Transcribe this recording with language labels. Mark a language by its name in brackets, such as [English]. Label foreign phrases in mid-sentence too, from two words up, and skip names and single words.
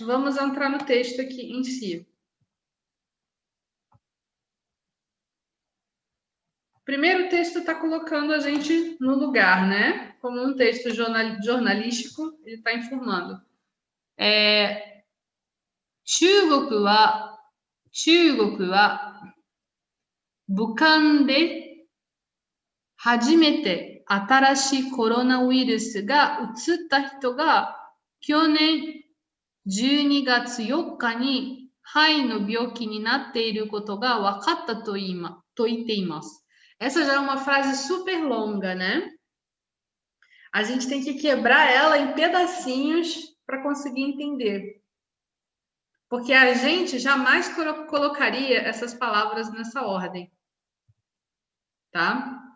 [Portuguese] Vamos entrar no texto aqui em si. Primeiro, o texto está colocando a gente no lugar, né? Como um texto jornalístico, ele está informando. [Japanese] 中国は武漢で初めて新しいコロナウイルスがうつった人が去年 12月4日に肺の病気になっていることが分かったと言っています。 [Portuguese] Essa já é uma frase super longa, né? A gente tem que quebrar ela em pedacinhos para conseguir entender. Porque a gente jamais colocaria essas palavras nessa ordem. Tá?